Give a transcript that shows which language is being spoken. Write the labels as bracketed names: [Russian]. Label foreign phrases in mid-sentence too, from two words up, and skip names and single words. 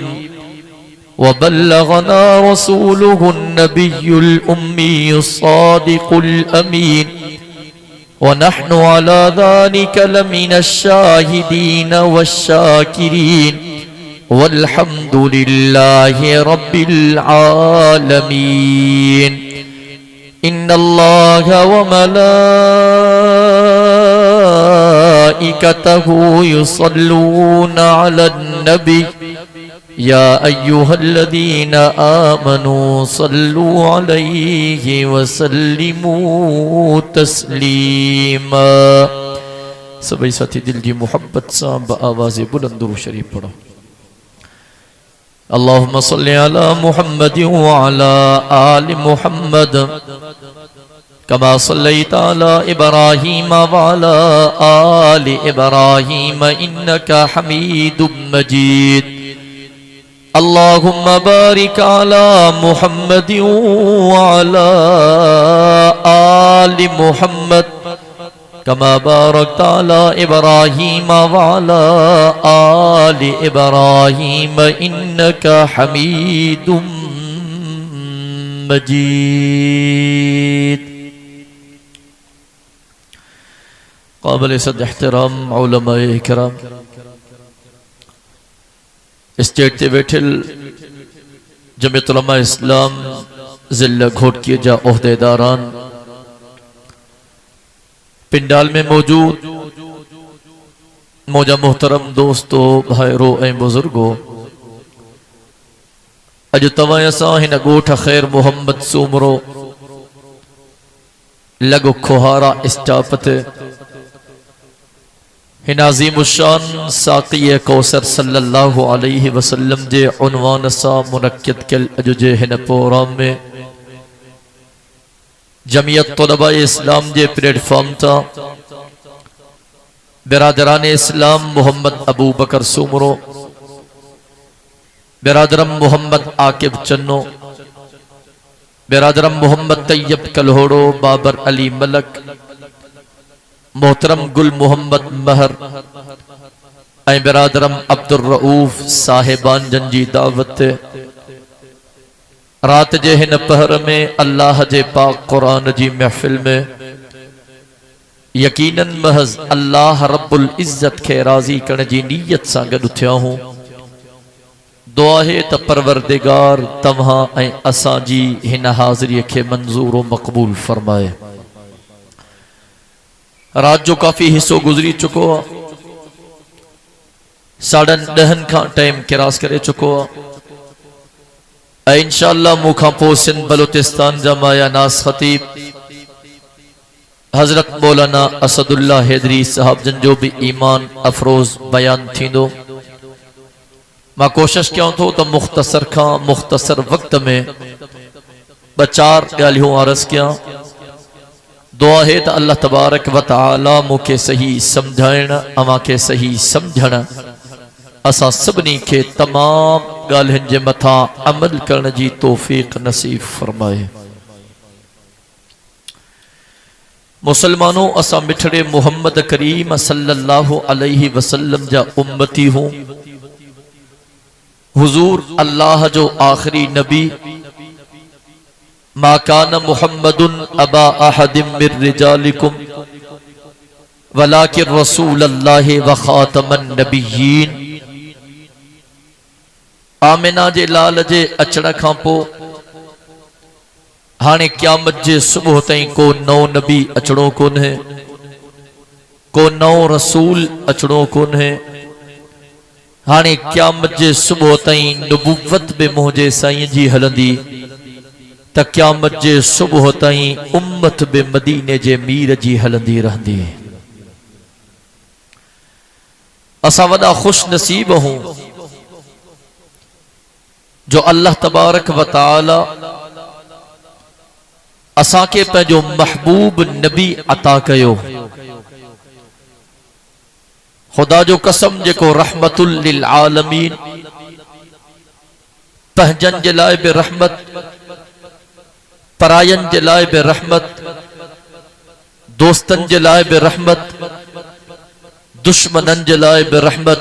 [Arabic] وبلغنا رسوله النبي الأمي الصادق الأمين ونحن على ذلك لمن الشاهدين والشاكرين والحمد لله رب العالمين. إن الله وملائكته يصلون على النبي يا أيها الذين آمنوا صلوا عليه وسلموا تسليما. [Urdu] سبھی ساتھی دل کی محبت سا آواز بلند درود شریف پڑھو. [Arabic] اللهم صل على محمد وعلى آل محمد كما صليت على إبراهيم وعلى آل إبراهيم إنك حميد مجيد. اللهم بارك على محمد وعلى آل محمد كما باركت على إبراهيم وعلى آل إبراهيم إنك حميد مجيد. [Sindhi] काबिल सद एहतराम उलमाए इकराम, स्टेज ते बैठे जमीयत उलमा इस्लाम जिला घोटकी जा ओहदेदारान, पिंडाल में मौजूद मौजा मोहतरम दोस्तों भाईरो ए बुजुर्गो, अज तवां असां हिन गोठ खैर मोहम्मद सूमरो लगो खोहारा स्टाप ते हिन अज़ीमुशान साक़ी कौसर [Arabic] صلى الله عليه وسلم [Sindhi] जे उन्वान सा मुनक्किद कल अज जे हिन प्रोग्राम में जमियत तलबा इस्लाम जे प्लेटफॉर्म ता बिरादरान इस्लाम मोहम्मद अबू बकर सूमरो, बिरादरम मोहम्मद आकिब चन्नो, बिरादरम मोहम्मद तैयब कलहोड़ो, बाबर अली मलक, मोहतरम गुल मोहम्मद महर ऐं बिरादरम अब्दुल रऊफ साहिबान जंजी दावत रात जे हिन पहर में अल्लाह जे पाक कुरान जी महफिल में यकीनन महज अल्लाह [Arabic] رب العزة [Sindhi] के राजी करण जी नीयत सां गॾु थिया हूं। दुआ है त परवरदिगार तव्हां ऐं असां जी हिन हाज़िरीअ खे मंज़ूर व मक़बूल फरमाए। रात जो काफी हिस्सो गुजरी चुको है। 10:30 खां [English] time cross [Sindhi] करे चुको आहे। [Arabic] إن شاء الله [Sindhi] मुखां पोइ सिंध बलूचिस्तान जा माया नास खतीब हजरत मौलाना असदुल्ला हैदरी साहब जन जो भी ईमान अफरोज बयान थींदो। मां कोशिश कयां थो त मुख्तसर खां मुख्तसर वक्त में 2-4 ॻाल्हियूं अर्ज़ कयां। दुआ है त अल्लाह [Arabic] تبارك وتعالى [Sindhi] मूंखे सही समझाइण अवां खे सही समझण असां सभिनी खे तमाम ॻाल्हियुनि जे मथां अमल करण जी तौफ़ीक़ नसीब फरमाए। मुसलमानों असां मिठड़े मोहम्मद करीम [Arabic] صلى الله عليه وسلم [Sindhi] जा उम्मती हूं। हुजूर अल्लाह जो आखिरी नबी [Arabic] ما كان محمد أبا أحد من رجالكم ولكن رسول الله وخاتم النبيين. [Sindhi] आमिना जे लाल जे अचण खां पोइ हाणे क़यामत जे सुबुह ताईं को नओ नबी अचणो कोन्हे, को नओ रसूल अचणो कोन्हे। हाणे क़यामत जे सुबुह ताईं नबुव्वत बि मुंहिंजे साईं जी हलंदी त क़यामत जे सुबुह ताईं उम्मत बि मदीने जे मीर जी हलंदी रहंदी। असां वॾा खुश नसीब हूं जो अल्लाह [Arabic] تبارك وتعالى [Sindhi] असां खे पंहिंजो महबूब नबी अता कयो। खुदा जो कसम जेको [Arabic] رحمة للعالمين [Sindhi] पंहिंजनि जे लाइ बि रहमत, परायनि जे लाइ बि रहमत, दोस्तनि जे लाइ बि रहमत, दुश्मननि जे लाइ बि रहमत।